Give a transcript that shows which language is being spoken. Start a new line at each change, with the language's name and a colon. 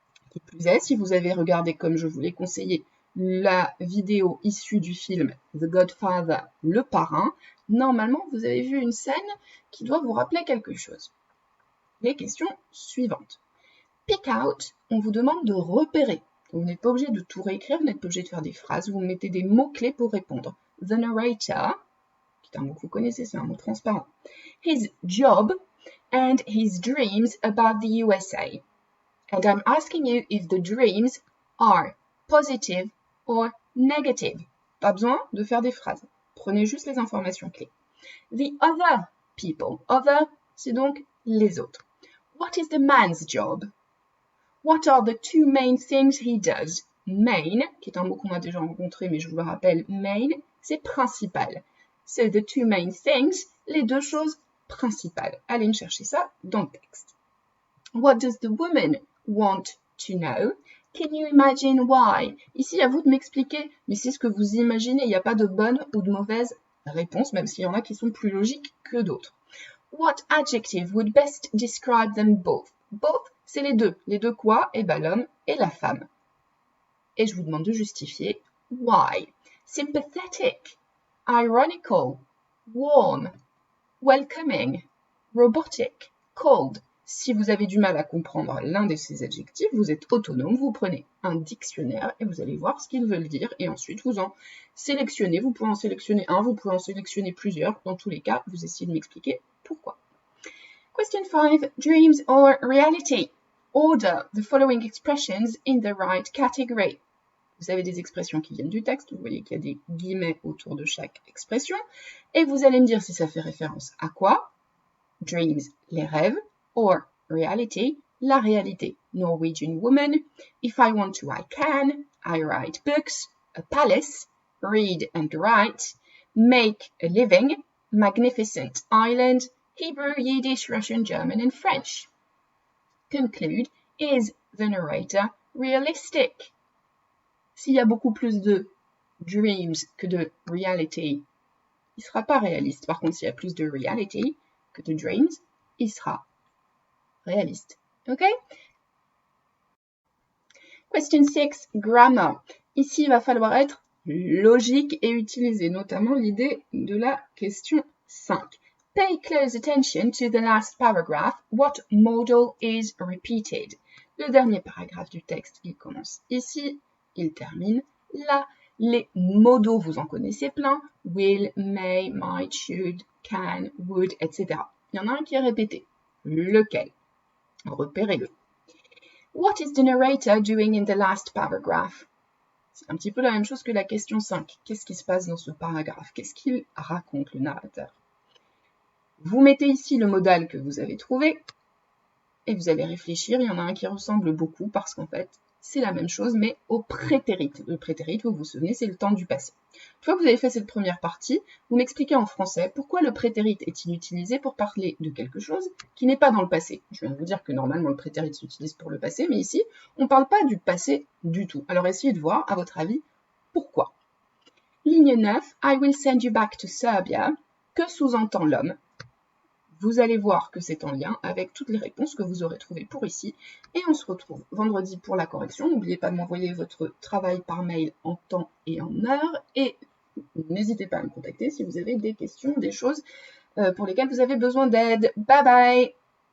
French: Qui plus est, si vous avez regardé, comme je vous l'ai conseillé, la vidéo issue du film The Godfather, le parrain, normalement, vous avez vu une scène qui doit vous rappeler quelque chose. Les questions suivantes.
English: Pick out,
French: on vous demande de repérer. Vous n'êtes pas obligé de tout réécrire, vous n'êtes pas obligé de faire des phrases, vous mettez des mots-clés pour répondre.
English: The narrator,
French: qui est un mot que vous connaissez, c'est un mot transparent.
English: His job and his dreams about the USA. And I'm asking you if the dreams are positive or negative.
French: Pas besoin de faire des phrases. Prenez juste les informations clés.
English: The other people.
French: Other, c'est donc les autres.
English: What is the man's job? What are the two main things he does?
French: Main, qui est un mot qu'on a déjà rencontré, mais je vous le rappelle, main, c'est principal.
English: So the two main things,
French: les deux choses principales. Allez me chercher ça dans le texte.
English: What does the woman want to know? Can you imagine why?
French: Ici, à vous de m'expliquer, mais c'est ce que vous imaginez. Il n'y a pas de bonne ou de mauvaise réponse, même s'il y en a qui sont plus logiques que d'autres.
English: What adjective would best describe them both?
French: Both, c'est les deux. Les deux quoi? Eh ben l'homme et la femme. Et je vous demande de justifier why.
English: Sympathetic, ironical, warm, welcoming, robotic, cold.
French: Si vous avez du mal à comprendre l'un de ces adjectifs, vous êtes autonome, vous prenez un dictionnaire et vous allez voir ce qu'ils veulent dire et ensuite vous en sélectionnez. Vous pouvez en sélectionner un, vous pouvez en sélectionner plusieurs. Dans tous les cas, vous essayez de m'expliquer pourquoi.
English: Question 5. Dreams or reality? Order the following expressions in the right category.
French: Vous avez des expressions qui viennent du texte, vous voyez qu'il y a des guillemets autour de chaque expression, et vous allez me dire si ça fait référence à quoi? Dreams, les rêves, or reality, la réalité.
English: Norwegian woman, if I want to, I can, I write books, a palace, read and write, make a living, magnificent island, Hebrew, Yiddish, Russian, German and French. Conclude, is the narrator realistic?
French: S'il y a beaucoup plus de dreams que de reality, il ne sera pas réaliste. Par contre, s'il y a plus de reality que de dreams, il sera réaliste. OK? Question 6, grammar. Ici, il va falloir être logique et utiliser notamment l'idée de la question 5.
English: Pay close attention to the last paragraph. What modal is repeated?
French: Le dernier paragraphe du texte, il commence ici, il termine là. Les modaux, vous en connaissez plein.
English: Will, may, might, should, can, would, etc.
French: Il y en a un qui est répété. Lequel? Repérez-le.
English: What is the narrator doing in the last paragraph?
French: C'est un petit peu la même chose que la question 5. Qu'est-ce qui se passe dans ce paragraphe? Qu'est-ce qu'il raconte, le narrateur? Vous mettez ici le modal que vous avez trouvé et vous allez réfléchir. Il y en a un qui ressemble beaucoup parce qu'en fait, c'est la même chose, mais au prétérite. Le prétérite, vous vous souvenez, c'est le temps du passé. Une fois que vous avez fait cette première partie, vous m'expliquez en français pourquoi le prétérite est-il utilisé pour parler de quelque chose qui n'est pas dans le passé. Je viens de vous dire que normalement le prétérite s'utilise pour le passé, mais ici, on ne parle pas du passé du tout. Alors essayez de voir, à votre avis, pourquoi. Ligne 9,
English: I will send you back to Serbia.
French: Que sous-entend l'homme? Vous allez voir que c'est en lien avec toutes les réponses que vous aurez trouvées pour ici. Et on se retrouve vendredi pour la correction. N'oubliez pas de m'envoyer votre travail par mail en temps et en heure. Et n'hésitez pas à me contacter si vous avez des questions, des choses pour lesquelles vous avez besoin d'aide. Bye bye!